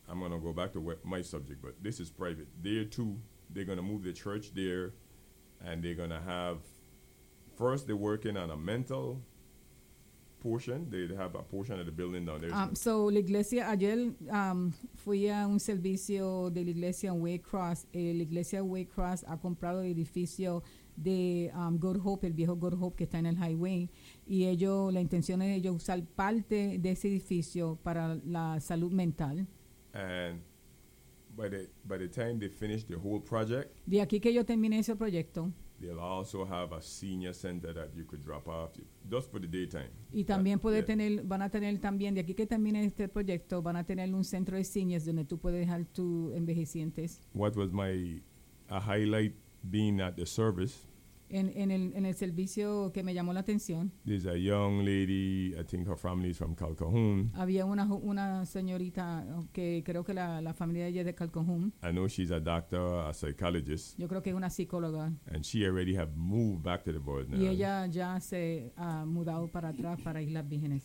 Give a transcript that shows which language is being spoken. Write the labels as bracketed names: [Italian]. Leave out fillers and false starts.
[English] I'm going to go back to my subject, but this is private. There too, they're going to move the church there, and they're going to have, first they're working on a mental portion. They have a portion of the building down there. [Spanish] So la iglesia ayer fui a un servicio de la iglesia Way Cross. La iglesia Way Cross ha comprado el edificio de Good Hope, el viejo Good Hope que está en el highway, y la intención es ellos usar parte de ese edificio para la salud mental. [English] And by the time they finish the whole project, [Spanish] de aquí que yo termine ese proyecto, [English] they'll also have a senior center that you could drop off to, just for the daytime. [Spanish] Y también van a tener también, de aquí que termine este proyecto, van a tener un centro de seniors donde tú puedes dejar tus envejecientes. [English] What was my highlight being at the service, [Spanish] en el servicio que me llamó la atención, [English] there's a young lady, I think her family is from Calcahoon. [Spanish] Había una señorita que creo que la familia de ella es de Calcahoon. [English] I know she's a doctor, a psychologist. [Spanish] Yo creo que es una psicóloga. [English] And she already have moved back to the board now. [Spanish] Y ella ya se ha mudado para atrás para Islas Vírgenes.